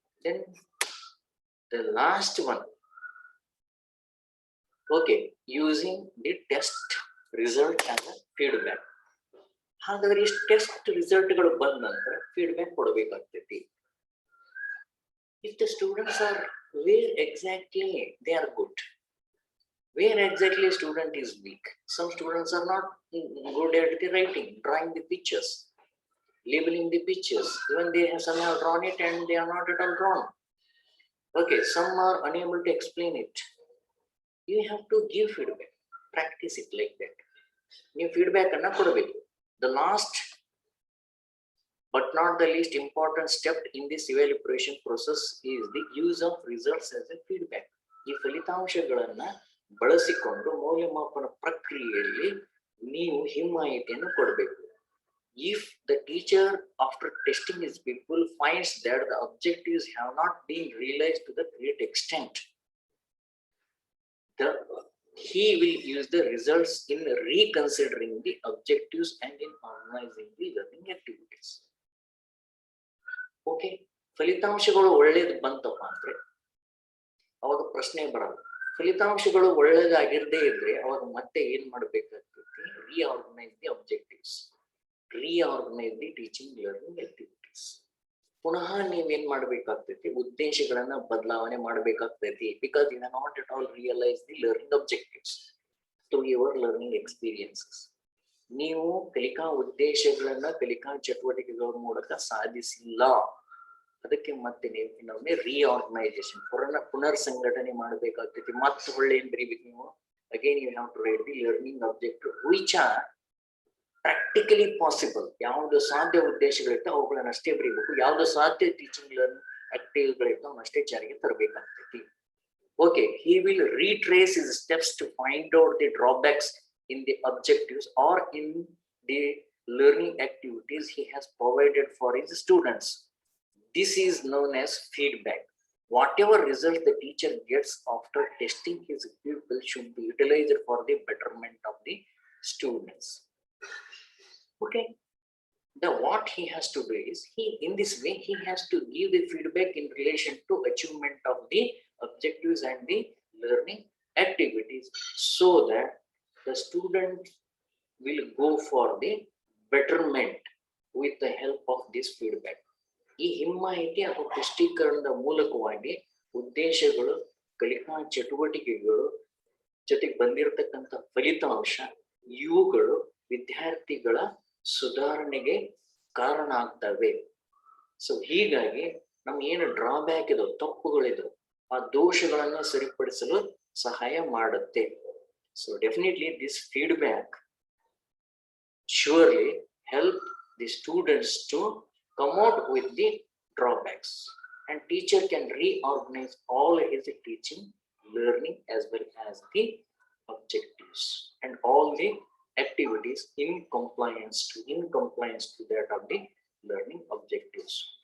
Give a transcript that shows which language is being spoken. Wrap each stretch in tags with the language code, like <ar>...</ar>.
<en>Then the last one, okay, using the test result as a feedback.</en> <kn>ಹಾಗಾದ್ರೆ ಇಷ್ಟು test ರಿಸಲ್ಟ್ಗಳು ಬಂದ ನಂತರ feedback ಕೊಡಬೇಕಾಗ್ತೈತಿ.</kn> <en>If the students are where exactly they are good, Where exactly a student is weak? Some students are not good at the writing, drawing the pictures, labeling the pictures. Even they have somehow drawn it and they are not at all drawn. Okay, some are unable to explain it. You have to give feedback, practice it like that.</en> <kn>ನೀವು feedback ಅನ್ನ ಕೊಡಬೇಕು.</kn> <en>The last but not the least important step in this evaluation process is the use of results as a feedback.</en> <kn>ಈ ಫಲಿತಾಂಶಗಳನ್ನ ಬಳಸಿಕೊಂಡು ಮೌಲ್ಯಮಾಪನ ಪ್ರಕ್ರಿಯೆಯಲ್ಲಿ ನೀವು ಹಿಮ್ಮಾಯಿತಿಯನ್ನು ಕೊಡಬೇಕು.</kn> <en>If the teacher after testing his people finds that the objectives have not been realized to the great extent, he will use the results in reconsidering the objectives and in organizing the learning activities.</en> <kn>Okay, ಫಲಿತಾಂಶಗಳು ಒಳ್ಳೇದು ಬಂತಪ್ಪ ಅಂದ್ರೆ ಅವಾಗ ಪ್ರಶ್ನೆ ಬರಲ್ಲ. ಫಲಿತಾಂಶಗಳು ಒಳ್ಳೇದಾಗಿರದೇ ಇದ್ರೆ ಅವಾಗ ಮತ್ತೆ ಏನ್ ಮಾಡ್ಬೇಕಾಗ್ತೈತಿ?</kn> <en>Reorganise the objectives, reorganise the teaching learning activities.</en> <kn>ಪುನಃ ನೀವೇನ್ ಮಾಡ್ಬೇಕಾಗ್ತೈತಿ? ಉದ್ದೇಶಗಳನ್ನ ಬದಲಾವಣೆ ಮಾಡ್ಬೇಕಾಗ್ತೈತಿ.</kn> <en>Because you have not at all realise the learning objectives through your learning experiences.</en> <kn>ನೀವು ಕಲಿಕಾ ಉದ್ದೇಶಗಳನ್ನ ಕಲಿಕಾ ಚಟುವಟಿಕೆಗಳ ಮೂಲಕ ಸಾಧಿಸಿಲ್ಲ. ಅದಕ್ಕೆ ಮತ್ತೆ ನೀವು ಇನ್ನೊಮ್ಮೆ ರೀಆರ್ಗನೈಸೇಷನ್, ಪುನರ್ ಸಂಘಟನೆ ಮಾಡಬೇಕಾಗ್ತೈತಿ. ಮತ್ತೆ ಒಳ್ಳೆ ಏನ್ ಬರೀಬೇಕು ನೀವು?</kn> <en>Again you have to write the learning objective which are practically possible.</en> <kn>ಯಾವ್ದು ಸಾಧ್ಯ ಉದ್ದೇಶಗಳಿರ್ತಾವ ಅವುಗಳನ್ನ ಅಷ್ಟೇ ಬರೀಬೇಕು. ಯಾವ್ದು ಸಾಧ್ಯ ಟೀಚಿಂಗ್ ಲರ್ನಿಂಗ್ ಆಕ್ಟಿವ್ಗಳಿರ್ತಾವ ಅಷ್ಟೇ ಜಾರಿಗೆ ತರಬೇಕಾಗ್ತೈತಿ.</kn> <en>Okay, he will retrace his steps to find out the drawbacks in the objectives or in the learning activities he has provided for his students. This is known as feedback. Whatever result the teacher gets after testing his pupils should be utilized for the betterment of the students. Okay, now what he has to do is, in this way he has to give the feedback in relation to achievement of the objectives and the learning activities, so that the student will go for the betterment with the help of this feedback.</en> <kn>ಈ ಹಿಮ್ಮಾಹಿತಿ ಅಥವಾ ಪುಷ್ಟೀಕರಣದ ಮೂಲಕವಾಗಿ ಉದ್ದೇಶಗಳು, ಕಲಿಕಾ ಚಟುವಟಿಕೆಗಳು ಜೊತೆಗೆ ಬಂದಿರತಕ್ಕಂಥ ಫಲಿತಾಂಶ ಇವುಗಳು ವಿದ್ಯಾರ್ಥಿಗಳ ಸುಧಾರಣೆಗೆ ಕಾರಣ ಆಗ್ತವೆ. ಸೊ ಹೀಗಾಗಿ ನಮ್ಗೆ ಏನು ಡ್ರಾಬ್ಯಾಕ್ ಇದಾವೆ, ತಪ್ಪುಗಳಿದಾವೆ, ಆ ದೋಷಗಳನ್ನು ಸರಿಪಡಿಸಲು ಸಹಾಯ ಮಾಡುತ್ತೆ.</kn> <en>So definitely this feedback surely help the students to come out with the drawbacks, and teacher can reorganize all his teaching, learning as well as the objectives and all the activities in compliance to that of the learning objectives.</en>